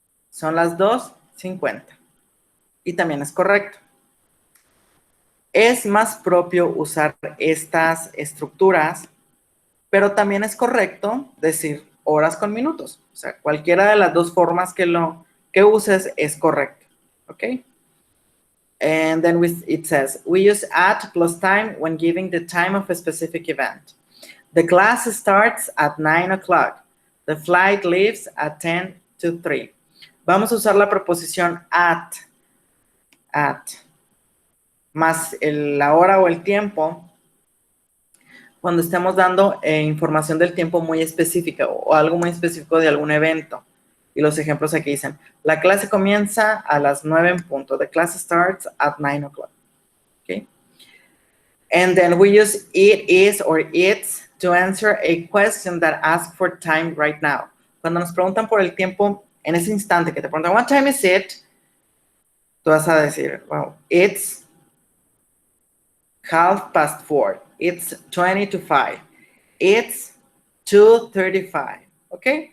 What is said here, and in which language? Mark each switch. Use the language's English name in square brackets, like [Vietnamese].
[Spanish] Son las 2:50. Y también es correcto. Es más propio usar estas estructuras, pero también es correcto decir horas con minutos. O sea, cualquiera de las dos formas que uses es correcto. ¿Ok? [English] And then it says, we use at plus time when giving the time of a specific event. The class starts at 9 o'clock. The flight leaves at 10 to 3. [Spanish] Vamos a usar la preposición at, más la hora o el tiempo cuando estemos dando información del tiempo muy específica o algo muy específico de algún evento. Y los ejemplos aquí dicen, la clase comienza a las 9 en punto. [English] The class starts at 9 o'clock. Okay? And then we use it, is, or it's to answer a question that asks for time right now. [Spanish] Cuando nos preguntan por el tiempo en ese instante que te preguntan, [English] what time is it? [Spanish] Tú vas a decir, [English] well, it's 4:30. It's 20 to 5. It's 2:35. ¿Ok?